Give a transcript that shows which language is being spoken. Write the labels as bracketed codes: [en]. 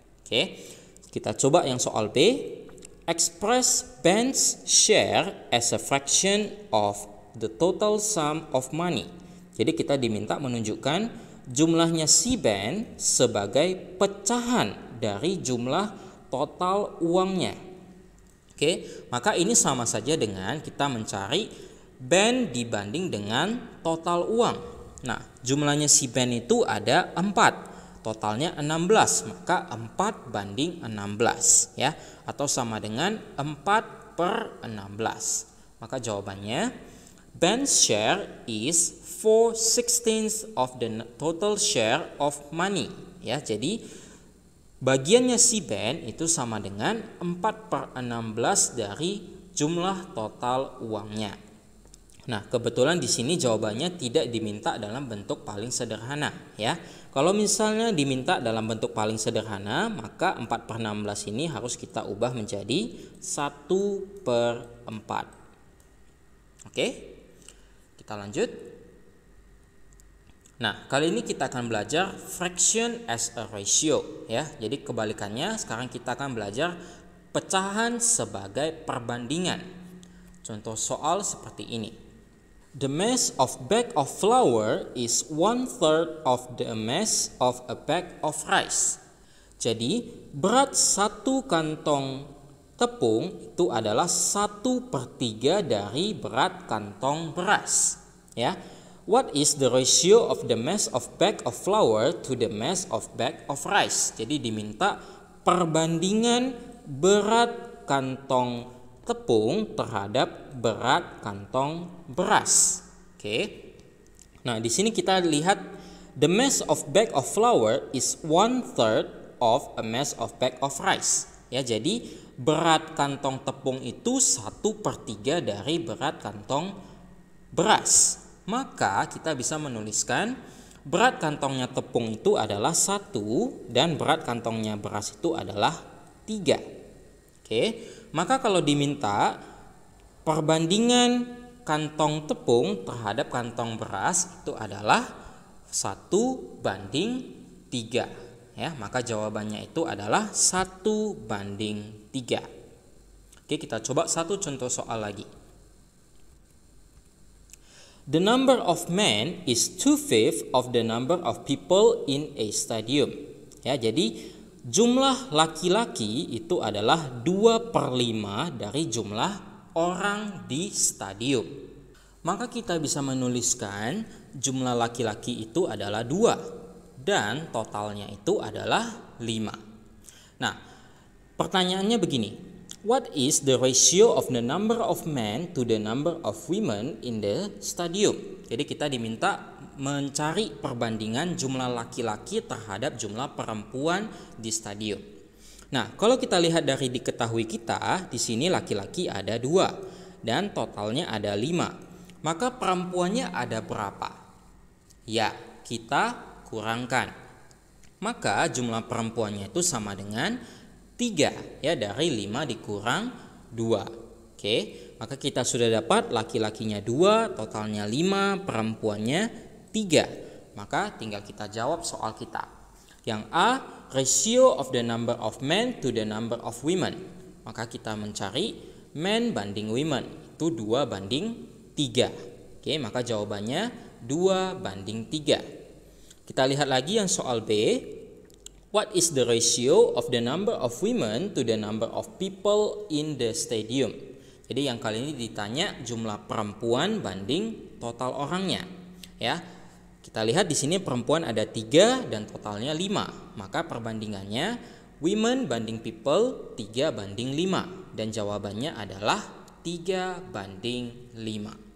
[id] Oke, kita coba yang soal B. [en] Express Ben's share as a fraction of the total sum of money. [id] Jadi kita diminta menunjukkan jumlahnya si Ben sebagai pecahan dari jumlah total uangnya. Oke, maka ini sama saja dengan kita mencari Ben dibanding dengan total uang. Nah, jumlahnya si Ben itu ada 4, totalnya 16, maka 4:16, ya, atau sama dengan 4/16. Maka jawabannya [en] Ben's share is 4/16 of the total share of money, ya. [id] Jadi bagiannya si Ben itu sama dengan 4/16 dari jumlah total uangnya. Nah, kebetulan di sini jawabannya tidak diminta dalam bentuk paling sederhana, ya. Kalau misalnya diminta dalam bentuk paling sederhana, maka 4/16 ini harus kita ubah menjadi 1/4. Oke, kita lanjut. Nah, kali ini kita akan belajar [en] fraction as a ratio, [id] ya. Jadi kebalikannya, sekarang kita akan belajar pecahan sebagai perbandingan. Contoh soal seperti ini. [en] The mass of bag of flour is 1/3 of the mass of a bag of rice. [id] Jadi berat satu kantong tepung itu adalah 1/3 dari berat kantong beras. [en] Ya, what is the ratio of the mass of bag of flour to the mass of bag of rice? [id] Jadi diminta perbandingan berat kantong tepung terhadap berat kantong beras. Oke. Nah, di sini kita lihat [en] the mass of bag of flour is 1/3 of a mass of bag of rice. [id] Ya, jadi berat kantong tepung itu 1/3 dari berat kantong beras. Maka kita bisa menuliskan berat kantongnya tepung itu adalah 1 dan berat kantongnya beras itu adalah 3. Oke. Maka kalau diminta perbandingan kantong tepung terhadap kantong beras itu adalah 1/3, ya, maka jawabannya itu adalah 1/3. Oke, kita coba satu contoh soal lagi. [en] The number of men is 2/5 of the number of people in a stadium. [id] Ya, jadi jumlah laki-laki itu adalah 2/5 dari jumlah orang di stadium. Maka kita bisa menuliskan jumlah laki-laki itu adalah 2 dan totalnya itu adalah 5. Nah, pertanyaannya begini. [en] What is the ratio of the number of men to the number of women in the stadium? [id] Jadi kita diminta mencari perbandingan jumlah laki-laki terhadap jumlah perempuan di stadium. Nah, kalau kita lihat dari diketahui kita, di sini laki-laki ada 2 dan totalnya ada 5. Maka perempuannya ada berapa? Ya, kita kurangkan. Maka jumlah perempuannya itu sama dengan 3, ya, dari 5 dikurang 2. Oke, maka kita sudah dapat laki-lakinya 2, totalnya 5, perempuannya 3. Maka tinggal kita jawab soal kita. Yang A, [en] ratio of the number of men to the number of women. [id] Maka kita mencari men banding women, itu 2 banding 3. Oke, maka jawabannya 2 banding 3. Kita lihat lagi yang soal B. [en] What is the ratio of the number of women to the number of people in the stadium? [id] Jadi yang kali ini ditanya jumlah perempuan banding total orangnya. Ya, kita lihat di sini perempuan ada 3 dan totalnya 5. Maka perbandingannya women banding people 3 banding 5 dan jawabannya adalah 3 banding 5.